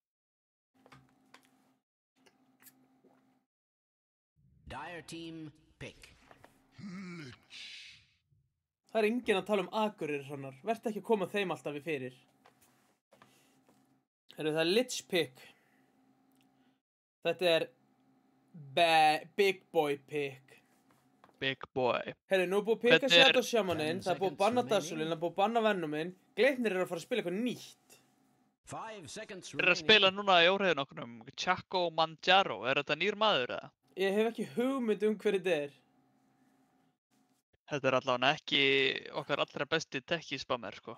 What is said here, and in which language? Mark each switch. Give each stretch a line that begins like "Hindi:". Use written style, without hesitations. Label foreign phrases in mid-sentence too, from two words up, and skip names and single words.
English: Dire team pick.
Icelandic: Það er enginn að tala um Akureyri hrannar. Vertu ekki að koma þeim alltaf í fyrir. Heyrðu, það er Lich pick. Þetta er
English: Big Boy pick. Big boy.
Icelandic: Heyrðu, nú er búið að pikka Shadow Shamaninn, það er búið að banna Dassolin, það er búið að banna Venominn. Gleipnir eru að fara að spila eitthvað nýtt.
English: 5 seconds
Icelandic: Þeir eru að spila núna í óreiðin okkur Chaco Mangiaro. Er þetta nýr maður eða? Ég hef ekki hugmynd hver þetta er. Þetta er allavega ekki okkar allra besti tekki-spammer, sko.